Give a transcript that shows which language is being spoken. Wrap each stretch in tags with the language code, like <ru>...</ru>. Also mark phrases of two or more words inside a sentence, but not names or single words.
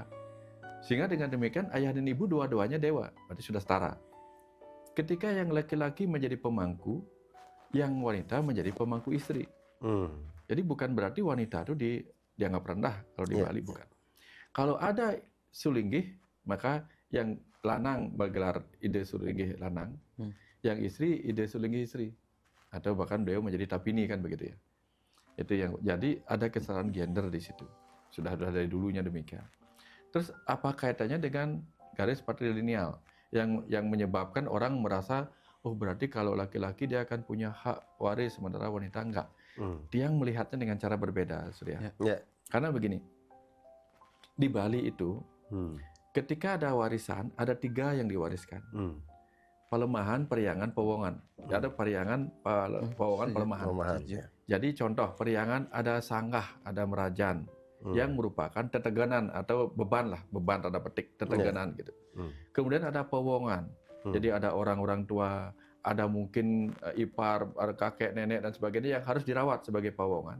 <id>Sehingga dengan demikian ayah dan ibu dua-duanya dewa, berarti sudah setara. Ketika yang laki-laki menjadi pemangku, yang wanita menjadi pemangku istri. Jadi bukan berarti wanita itu dianggap rendah kalau di Bali, bukan. Kalau ada sulinggih, maka yang lanang bergelar ide sulinggih lanang, yang istri ide sulinggih istri, atau bahkan beliau menjadi tapini kan begitu ya. Itu yang jadi ada kesetaraan gender di situ. Sudah dari dulunya demikian. Terus apa kaitannya dengan garis patrilineal yang menyebabkan orang merasa berarti kalau laki-laki dia akan punya hak waris sementara wanita enggak. Dia yang melihatnya dengan cara berbeda, Surya. Karena begini, di Bali itu ketika ada warisan, ada 3 yang diwariskan. Pelemahan, periangan, powongan. Ada periangan, powongan, pelemahan. Jadi contoh, periangan ada sanggah, ada merajan, yang merupakan teteganan atau beban tanda petik, teteganan gitu. Kemudian ada powongan, jadi ada orang-orang tua, ada mungkin ipar, ada kakek, nenek, dan sebagainya yang harus dirawat sebagai powongan.</id>